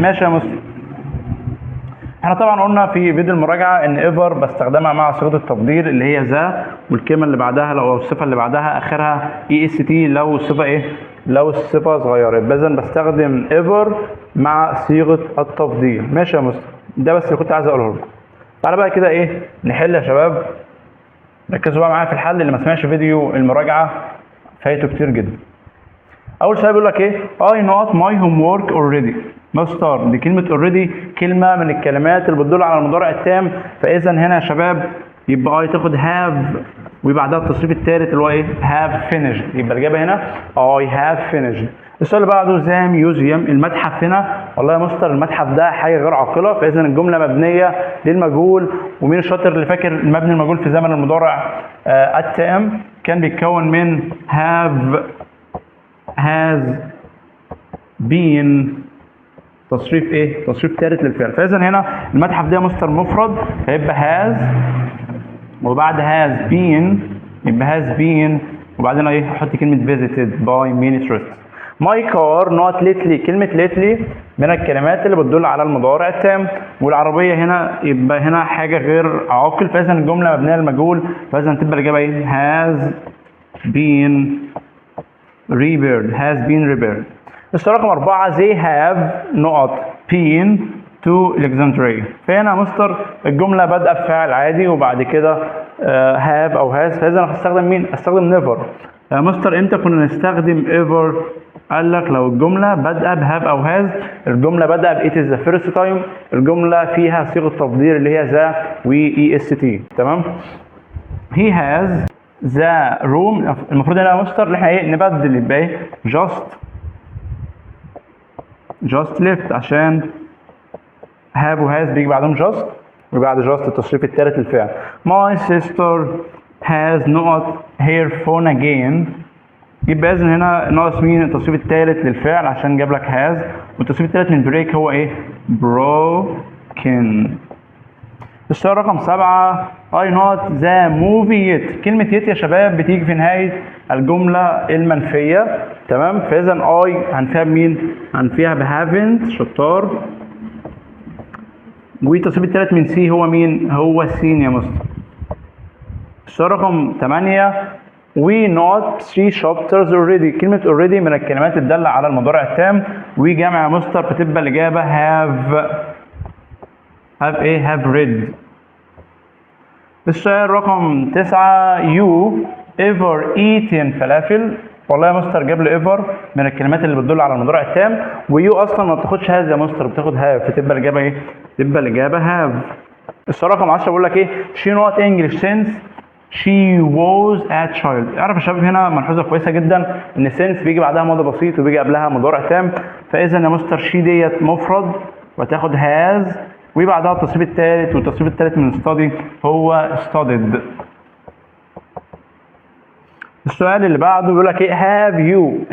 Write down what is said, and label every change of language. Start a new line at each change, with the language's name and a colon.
Arabic: ماشي يا مستر؟ احنا طبعا قلنا في فيديو المراجعه ان ايفر بستخدمها مع صيغه التفضيل اللي هي ذا، والكلمه اللي بعدها لو الصفه اللي بعدها اخرها est لو الصفه لو الصفه صغيره. يبقى اذا بستخدم ايفر مع صيغه التفضيل. ماشي يا مستر؟ ده بس اللي كنت عايز اقوله لكم. تعالى بقى كده نحل يا شباب. ركزوا بقى معايا في الحل. اللي ما سمعش فيديو المراجعه فايته كتير جدا. اول سؤال بيقول لك
English: I not my homework already.
Arabic: مستر دي كلمه already كلمه من الكلمات اللي بتدل على المضارع التام. فاذا هنا يا شباب يبقى تاخد have وبعدها التصريف الثالث اللي هو
English: have finished.
Arabic: يبقى الاجابه هنا
English: I have finished.
Arabic: السؤال اللي بعده ذا ميوزيوم، المتحف. هنا والله يا مستر المتحف ده حاجه غير عاقله. فاذا الجمله مبنيه للمجهول. ومين الشاطر اللي فاكر المبني المجهول في زمن المضارع التام كان بيتكون من have has been تصريف تصريف ثالث للفعل. فاذا هنا المتحف ده مستر مفرد، فيبقى has وبعد has been يبقى has been وبعدين احط كلمه
English: visited by many tourists.
Arabic: ماي كار نوت ليتلي. كلمة ليتلي من الكلمات اللي بتدل على المضارع التام، والعربية هنا يبقى هنا حاجة غير عاقل، فإذا الجملة مبنية للمجهول، فإذا تبقى الإجابة إيه؟
English: has been repaired. has been repaired.
Arabic: السؤال رقم
English: 4 they have نقط been to Alexandria.
Arabic: فهنا مستر الجملة بادئة بفعل عادي وبعد كده have أو has، فإذا أنا هستخدم مين؟ هستخدم never. مستر إمتى كنا نستخدم ever؟ قال لك لو الجملة بادئة بهاف أو has، الجملة بادئة ب
English: it is the first time،
Arabic: الجملة فيها صيغة تفضيل اللي هي ذا و est. تمام؟
English: he has the room.
Arabic: المفروض هنا يا مستر اللي احنا ايه نبدل، يبقى ايه
English: just left،
Arabic: عشان have و has بيجي بعدهم just، وبعد just التصريف الثالث للفعل.
English: my sister has نقط her phone again.
Arabic: يبقى اذا هنا ناقص مين؟ التصريف الثالث للفعل عشان جاب لك has، والتصريف الثالث من break هو ايه؟ broken. السؤال رقم
English: 7 I not the movie yet.
Arabic: كلمة yet يا شباب بتيجي في نهاية الجملة المنفية، تمام؟ فإذا I هنفيها بمين؟ هنفيها ب haven't. شطار. والتصريف الثالث من سي هو مين؟ هو سين يا مستر. السؤال رقم
English: 8 we not 3 chapters already.
Arabic: كلمة already من الكلمات الدالة على المضارع التام، وجمع يا مستر، فتبقى الإجابة have ايه؟ have read. السؤال رقم
English: 9 you ever eaten falafel.
Arabic: والله يا مستر جاب لي ever من الكلمات اللي بتدل على المضارع التام، ويو اصلا ما بتاخدش has يا مستر، بتاخد have، فتبقى الإجابة ايه؟ تبقى الإجابة have. السؤال رقم 10 بيقول لك ايه؟
English: she not English since she was a child.
Arabic: اعرف يا شباب هنا ملحوظه كويسه جدا ان since بيجي بعدها ماضي بسيط وبيجي قبلها مضارع تام، فاذا يا مستر she ديت مفرد وتاخد has، وبعدها التصريف الثالث، والتصريف الثالث من study هو studied. السؤال اللي بعده بيقول لك ايه؟ have you.